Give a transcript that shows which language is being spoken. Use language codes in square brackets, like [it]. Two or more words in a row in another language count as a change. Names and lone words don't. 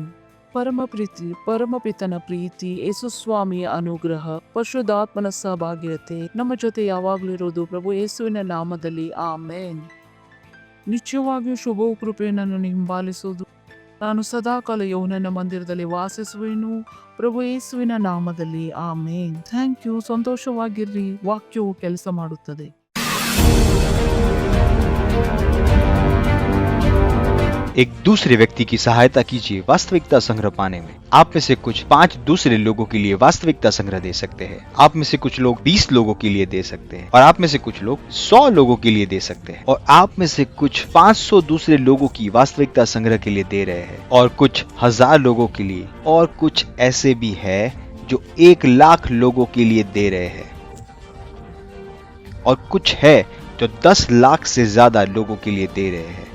[kn] ಪರಮಪಿತನ ಪ್ರೀತಿ, ಯೇಸು ಸ್ವಾಮಿಯ ಅನುಗ್ರಹ, ಪರಿಶುದ್ಧಾತ್ಮನ ಸಹಭಾಗಿರತೆ ನಮ್ಮ ಜೊತೆ ಯಾವಾಗಲೂ ಇರೋದು ಪ್ರಭು ಯೇಸುವಿನ ನಾಮದಲ್ಲಿ ಆಮೇನ್. ನಿಶ್ಚಯವಾಗಿಯೂ ಶುಭವು ಕೃಪೆಯನ್ನು ಹಿಂಬಾಲಿಸುವುದು. ನಾನು ಸದಾಕಾಲ ಯೌವನನ ಮಂದಿರದಲ್ಲಿ ವಾಸಿಸುವೆನು ಪ್ರಭು ಯೇಸುವಿನ ನಾಮದಲ್ಲಿ ಆಮೇನ್. [en] Thank you. [kn] ಸಂತೋಷವಾಗಿರ್ರಿ. ವಾಕ್ಯವು ಕೆಲಸ ಮಾಡುತ್ತದೆ. [hi] एक दूसरे व्यक्ति की सहायता कीजिए वास्तविकता संग्रह पाने में। आप में से कुछ 5 दूसरे लोगों के लिए वास्तविकता संग्रह दे सकते हैं। आप में से कुछ लोग 20 लोगों के लिए दे सकते हैं और आप में से कुछ लोग 100 लोगों के लिए दे सकते हैं और आप में से कुछ 500 दूसरे लोगों की वास्तविकता संग्रह के लिए दे रहे हैं और कुछ 1000 लोगों के लिए और कुछ ऐसे भी है जो 1,00,000 लोगों के लिए दे रहे हैं और कुछ है जो 10 लाख से ज्यादा लोगों के लिए दे रहे हैं।